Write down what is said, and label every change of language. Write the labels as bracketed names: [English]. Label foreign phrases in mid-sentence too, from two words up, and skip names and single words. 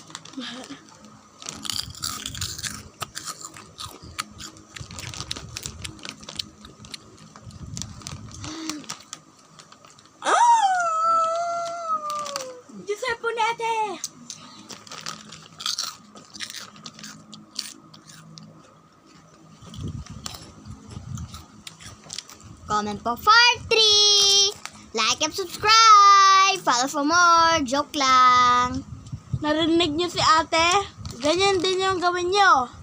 [Filipino] Dessert po natin! [English] Comment po for 3. Like and subscribe. Follow for more. [Filipino] Joke lang. Narinig niyo si ate? Ganyan din yung gawin niyo.